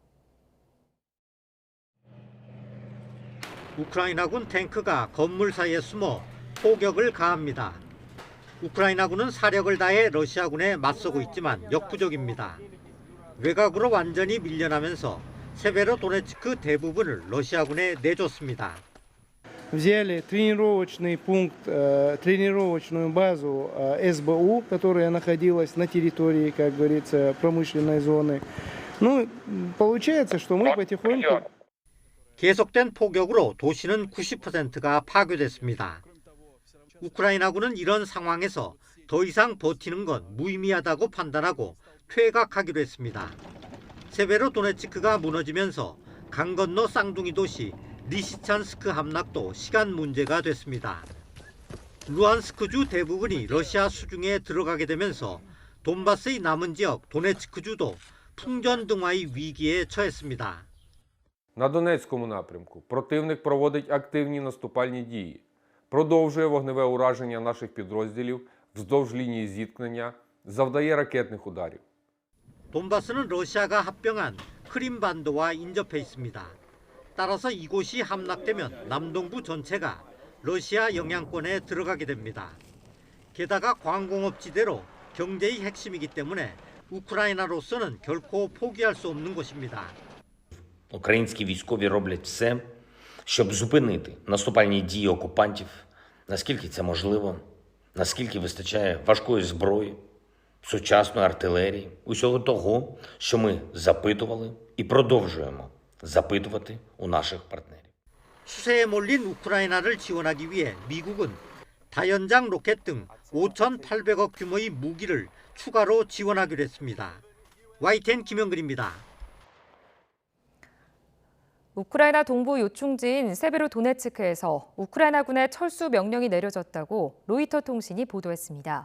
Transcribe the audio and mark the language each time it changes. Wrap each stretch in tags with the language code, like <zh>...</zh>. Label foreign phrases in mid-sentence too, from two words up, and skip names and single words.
<ko>우크라이나군 탱크가 건물 사이에 숨어 포격을 가합니다. 우크라이나군은 사력을 다해 러시아군에 맞서고 있지만 역부족입니다. 외곽으로 완전히 밀려나면서 세베로도네츠크 대부분을 러시아군에 내줬습니다.</ko> <ru>Взяли тренировочный пункт, тренировочную базу СБУ, которая находилась на территории, как говорится, промышленной зоны. Ну, получается, что мы потихоньку...</ru> <ko>계속된 포격으로 도시는 90%가 파괴됐습니다. 우크라이나군은 이런 상황에서 더 이상 버티는 건 무의미하다고 판단하고 퇴각하기로 했습니다. 세베로도네츠크가 무너지면서 강 건너 쌍둥이 도시 리시찬스크 함락도 시간 문제가 됐습니다. 루안스크주 대부분이 러시아 수중에 들어가게 되면서 돈바스의 남은 지역 도네츠크주도 풍전등화의 위기에 처했습니다.</ko> <uk>На Донецькому напрямку противник проводить активні наступальні дії, продовжує вогневе ураження наших підрозділів вздовж лінії зіткнення завдає ракетних ударів.</uk> <ko>돈바스는 러시아가 합병한 크림반도와 인접해 있습니다. 따라서 이곳이 함락되면 남동부 전체가 러시아 영향권에 들어가게 됩니다. 게다가 광공업지대로 경제의 핵심이기 때문에 우크라이나로서는 결코 포기할 수 없는 곳입니다.</ko> <uk>Українські військові роблять все, щоб зупинити наступальні дії окупантів, наскільки це можливо, наскільки вистачає важкої зброї, сучасної артилерії, усього того, що ми запитували і продовжуємо запитувати у наших партнерів.</uk> <ko>수세에 몰린 우크라이나를 지원하기 위해 미국은 다연장 로켓 등 5,800억 규모의 무기를 추가로 지원하기로 했습니다. YTN 김영근입니다. 우크라이나 동부 요충지인 세베로도네츠크에서 우크라이나군의 철수 명령이 내려졌다고 로이터 통신이 보도했습니다.</ko>